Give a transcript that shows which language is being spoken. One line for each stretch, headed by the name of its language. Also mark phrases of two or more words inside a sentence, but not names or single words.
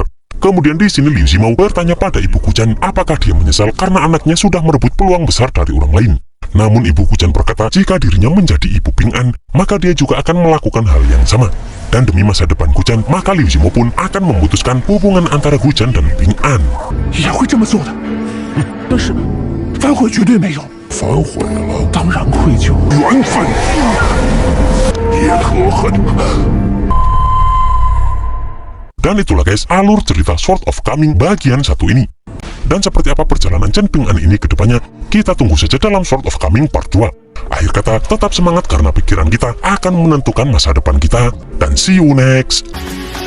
Indonesian: Kemudian di sini Liu Zimo bertanya pada ibu Gujan apakah dia menyesal karena anaknya sudah merebut peluang besar dari orang lain. Namun ibu Gujan berkata jika dirinya menjadi ibu Ping An, maka dia juga akan melakukan hal yang sama. Dan demi masa depan Gujan, maka Liu Zimo pun akan memutuskan hubungan antara Gujan dan Ping An.
Chinese: 也会这么做的，但是反悔绝对没有，反悔了，当然愧疚。缘分也可恨。
Indonesian: Dan itulah guys alur cerita Sword of Coming bagian 1 ini. Dan seperti apa perjalanan Chen Ping An ini ke depannya, kita tunggu saja dalam Sword of Coming part 2. Akhir kata, tetap semangat karena pikiran kita akan menentukan masa depan kita. Dan
English: see you next.